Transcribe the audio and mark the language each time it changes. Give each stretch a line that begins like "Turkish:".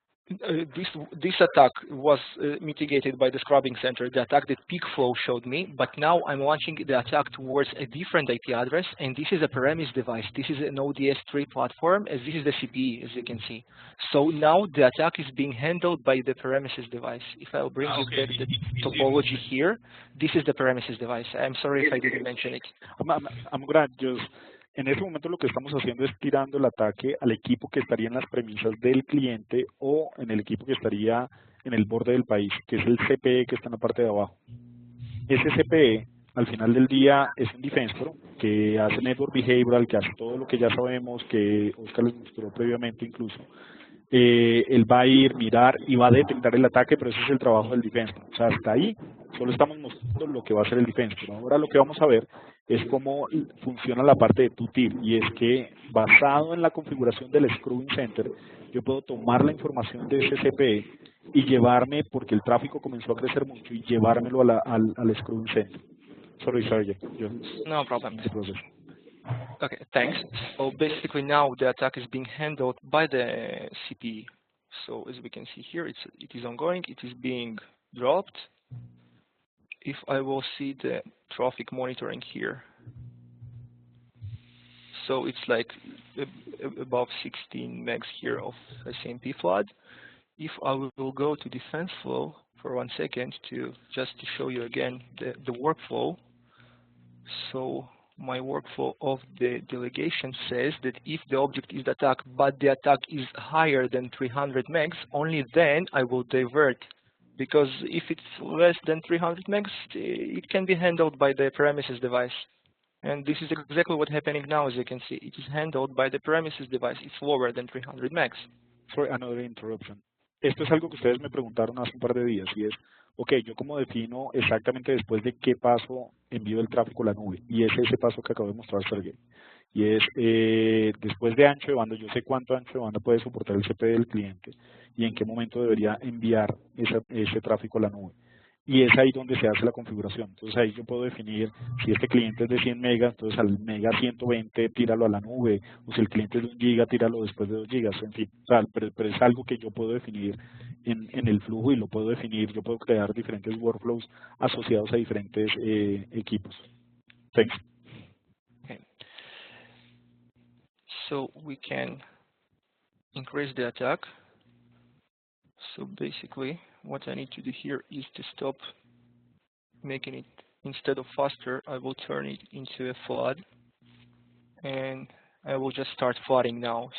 English: This attack was mitigated by the scrubbing center, the attack that Peakflow showed me, but now I'm launching the attack towards a different IP address, and this is a premise device. This is an ODS3 platform, as this is the CPE, as you can see. So now the attack is being handled by the premises device. If I'll bring you back the topology here, this is the premises device. I'm sorry if I didn't mention it. I'm gonna just...
Spanish: En ese momento lo que estamos haciendo es tirando el ataque al equipo que estaría en las premisas del cliente o en el equipo que estaría en el borde del país, que es el CPE que está en la parte de abajo. Ese CPE, al final del día, es un Defensepro que hace Network Behavioral, que hace todo lo que ya sabemos, que Oscar les mostró previamente incluso. Él va a ir, mirar y va a detectar el ataque, pero ese es el trabajo del Defensepro. O sea, hasta ahí solo estamos mostrando lo que va a hacer el Defensepro. Ahora lo que vamos a ver es cómo funciona la parte de TUTIL, y es que basado en la configuración del Scrubbing Center, yo puedo tomar la información de ese CPE y llevarme, porque el tráfico comenzó a crecer mucho, y llevármelo al Scrubbing Center.
English: Sorry, Sergey. No problem. Okay, thanks. So basically now the attack is being handled by the CPE. So as we can see here, it is ongoing, it is being dropped. If I will see the traffic monitoring here, so it's like above 16 megs here of ICMP flood. If I will go to Defenseflow for 1 second to show you again the workflow. So my workflow of the delegation says that if the object is attacked, but the attack is higher than 300 megs, only then I will divert. Because if it's less than 300 megs, it can be handled by the premises device. And this is exactly what's happening now, as you can see. It is handled by the premises device. It's lower than 300 megs. Sorry, another interruption.
Spanish: Esto es algo que ustedes me preguntaron hace un par de días, y es, ok, yo como defino exactamente después de qué paso envío el tráfico a la nube, y es ese paso que acabo de mostrar, Sergey. Y es, después de ancho de banda, yo sé cuánto ancho de banda puede soportar el CP del cliente y en qué momento debería enviar ese tráfico a la nube. Y es ahí donde se hace la configuración. Entonces ahí yo puedo definir si este cliente es de 100 megas, entonces al mega 120 tíralo a la nube, o si el cliente es de 1 giga, tíralo después de 2 gigas, en fin. Pero es algo que yo puedo definir en el flujo, y lo puedo definir, yo puedo crear diferentes workflows asociados a diferentes equipos.
English: Thanks. Okay. So we can increase the attack. So basically, what I need to do here is to stop making it, instead of faster, I will turn it into a flood, and I will just start flooding now.